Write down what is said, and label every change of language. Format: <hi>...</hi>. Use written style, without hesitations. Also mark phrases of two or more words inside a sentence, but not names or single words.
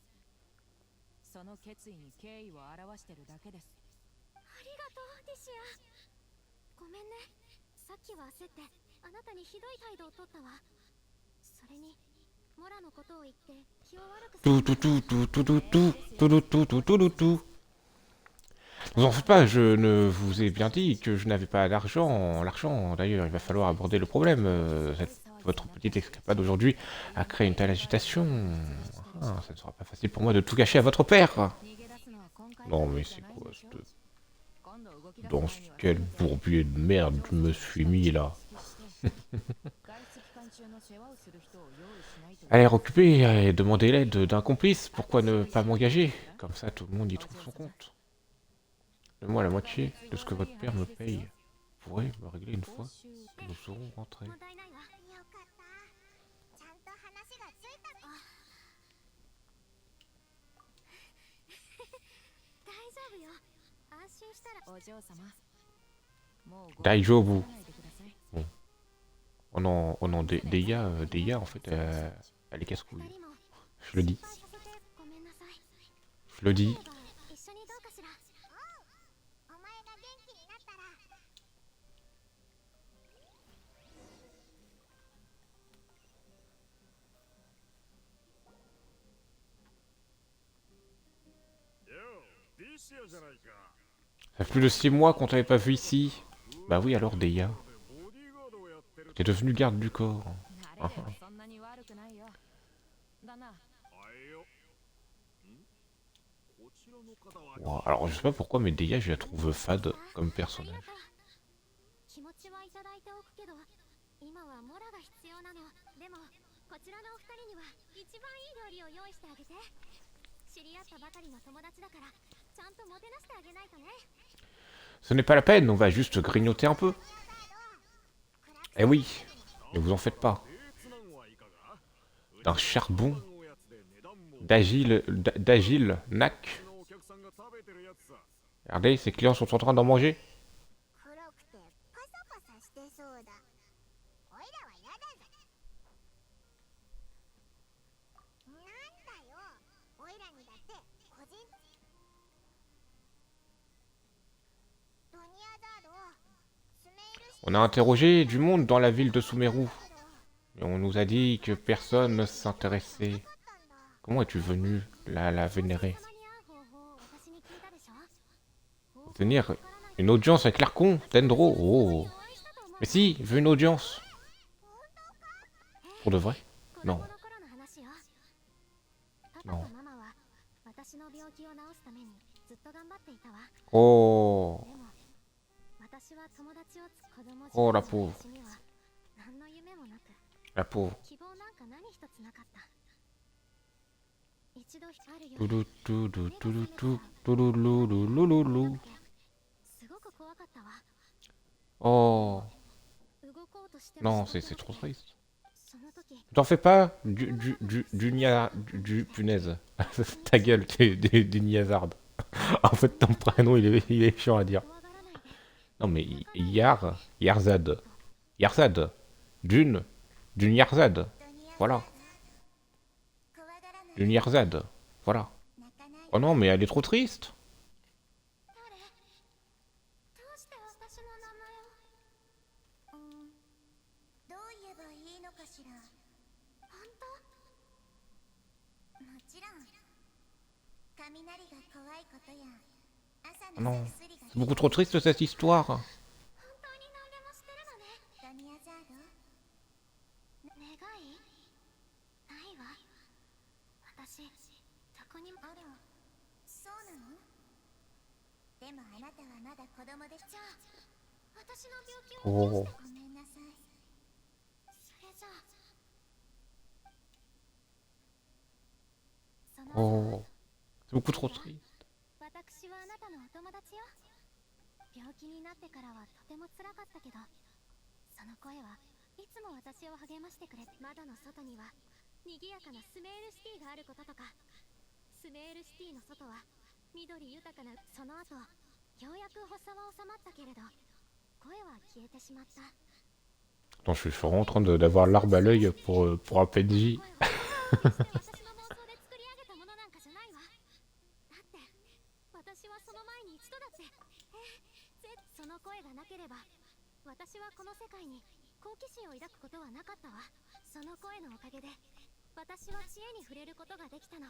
<ja>その決意に敬意を表してるだけです。ありがとう、ティシア。ごめんね。さっきは焦ってあなたにひどい態度を取ったわ。それにモラのことを言って気を悪くさ</ja> <fr>Tout,</fr> <ja>せ</ja> <fr>tout,</fr> <ja>たの。</ja> <fr>tout, tout, tout, tout, tout, tout, tout, tout, tout, tout, tout. Vous en faites pas, je ne vous ai bien dit que je n'avais pas d'argent. L'argent, d'ailleurs, il va falloir aborder le problème. Votre petite escapade aujourd'hui a créé une telle agitation. Ah, ça ne sera pas facile pour moi de tout cacher à votre père.</fr> <ja>逃げ出すのは今回</ja> <fr>Non</fr> <ja>だけ</ja> <fr>mais</fr> <ja>じゃ</ja> <fr>c'est</fr> <ja>ないん</ja> <fr>quoi</fr> <ja>でしょ。</ja> <fr>cette...</fr> <ja>今度動き出す</ja> <fr>Dans</fr> <ja>前には</ja> <fr>quel bourbier de merde je me suis mis là.</fr> <ja>外出期間中の世話をする人を用意しないと。</ja> <fr>Allez, occupé et demandez l'aide d'un complice. Pourquoi ne pas m'engager? Comme ça, tout le monde y trouve son compte. Donne-moi la moitié de ce que votre père me paye. Vous pourrez me régler une fois que nous serons rentrés.</fr> <ja>問題ないわ。よかった。ちゃんと話がついたね。大丈夫よ。安心したら。お嬢様、もう Daijobu. ないでください。</ja> <fr>Oh non, Deia, en fait, elle est</fr> <ja>二</ja> <fr>casse-couille.</fr> <ja>人も</ja> <fr>Je le dis.</fr> <ja>失敗させてごめんなさい。</ja> <fr>Je le dis.</fr> <ja>そういえば一緒にどうかしら。お前が元気になったら。</ja> <fr>Ça fait plus de 6 mois qu'on t'avait pas vu ici. Bah oui, alors Deia. T'es devenu garde du corps.</fr> <ja>慣れればそんなに悪くないよ。だな。</ja> <fr>Wow, alors je sais pas pourquoi, mais Deia, je la trouve fade comme</fr> <ja>あり</ja> <fr>personnage.</fr> <ja>がとう。気持ちはいただいておくけど、今はモラが必要なの。でもこちらのお二人には一番いい料理を用意してあげて。知り合ったばかりの友達だからちゃんともてなしてあげないとね。</ja> <fr>Ce n'est pas la peine, on va juste grignoter un peu. Eh oui, ne vous en faites pas. D'un charbon d'agile nac. Regardez, ces clients sont en train d'en manger.</fr> <ja>黒くてパサパサしてそうだ。おいらはやだぜ。なんだよ。おいらにだって個人。ドニアザード、スメールシ</ja> <fr>On a interrogé du monde dans la ville de Sumeru. Et on nous a dit que personne ne s'intéressait.</fr> <ja>だったんだ。</ja> <fr>Comment es-tu venu la vénérer?</fr> <ja>様に会う方法を私に聞いたでしょ。</ja> <fr>Tenir une audience avec l'Archon, Dendro. Oh.</fr> <ja>お会いしたと思う。</ja> <fr>Mais si, je veux une audience. Pour de vrai?</fr> <ja>子供</ja> <fr>Non.</fr> <ja>の頃の話よ。パパ</ja> <fr>Non.</fr> <ja>とママは私の病気を治すためにずっと頑張っていたわ。</ja> <fr>Oh.</fr> <ja>でも私は友達を子供時</ja> <fr>Oh,</fr> <ja>代</ja> <fr>la</fr> <ja>の</ja> <fr>pauvre.</fr> <ja>私には何の夢もなく</ja> <fr>La pauvre.</fr> <ja>希望なんか何一つなかった。一度あるよ。 Toulou, toulou, toulou, toulou, toulou, loulou, loulou, loulou. すごく怖かったわ。</ja> <fr>Oh.</fr> <ja>動こうとしても</ja> <fr>Non,</fr> <ja>し</ja> <fr>c'est</fr> <ja>なく</ja> <fr>trop</fr> <ja>て</ja> <fr>triste.</fr> <ja>その時</ja> <fr>T'en fais pas punaise. Ta gueule, du Niazard. En fait, ton prénom, il est chiant à dire.</fr> <ja>怖がらないで。</ja> <fr>Non, mais Yarzad. Yarzad. Dune Yarzad. Voilà.</fr> <ja>怖がらない。</ja> <fr>Dune Yarzad. Voilà.</fr> <ja>泣かない。</ja> <fr>Oh non, mais elle est trop triste.</fr> <ja>誰？どうして私の名前を？どう言えばいいのかしら。本当？もちろん。雷が怖いことや朝</ja> <fr>Oh</fr> <ja>の</ja> <fr>non.</fr> <ja>薬が</ja> <fr>C'est beaucoup trop triste cette histoire.</fr> <ja>本当に何でもしてるのね。ダニアザード。願い？ないわ。私どこにも。あら、そうなの？でもあなたはまだ子供で。じゃあ私の病気を治してごめんなさい。それじゃあその後</ja> <fr>Oh. C'est beaucoup trop triste.</fr> <ja>私はあなたのお友達よ。病気になってからはとても辛かったけど、その声はいつも私を励ましてくれ。窓の外には賑やかなスメールシティがあることとか、スメールシティの外は緑豊かな。その後ようやく発作は収まったけれど声は消えてしまった。</ja> <fr>Attends, je suis vraiment en train d'avoir l'arme à l'œil pour un PNJ.</fr> <ja>私の妄想で作り上げたものなんかじゃないわ。だって私はその前に一度だってその声がなければ私はこの世界に好奇心を抱くことはなかったわ。その声のおかげで私は知恵に触れることができたの。</ja>